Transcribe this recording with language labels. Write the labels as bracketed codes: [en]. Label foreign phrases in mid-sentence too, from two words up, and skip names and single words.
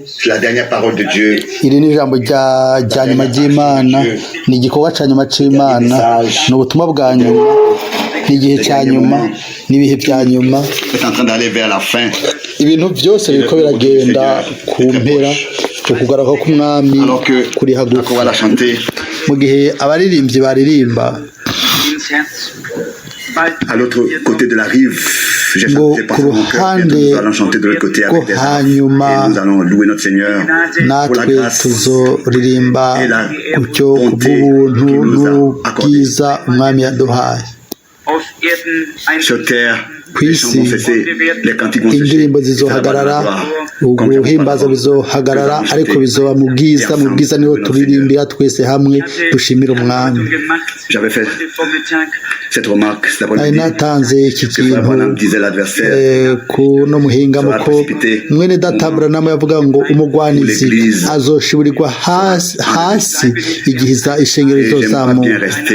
[rn] Iri ni ijambo rya nyuma ry'Imana, ni igikorwa cya nyuma cy'Imana, ni ubutumwa bwa nyuma, ni igihe cya nyuma, n'ibihe bya nyuma. Ibintu byose biriko biragenda ku mpera, ukugaruka k'umwami kuri hagufi. Mu gihe abaririmbyi baririmba [fr] à l'autre côté de la rive, j'ai [rn] ku ruhande [fr] nous allons chanter de l'autre côté avec des arcs et nous allons louer notre Seigneur pour la grâce [rn] tuzoririmba gutyo kubw'ubuntu n'ubwiza umwami yaduhaye. [fr] Sur terre, [rn] ku isi indirimbo zizohagarara, uguhimbaza bizohagarara, ariko bizoba mu bwiza. Mu bwiza niho turirimbira twese hamwe dushimira umwami. Nari natanze iki kintu kuno muhingamo ko mwene data Ewald yavuga ngo umugwanizi azoshiburirwa hasi igihe ishengero rizozamuka.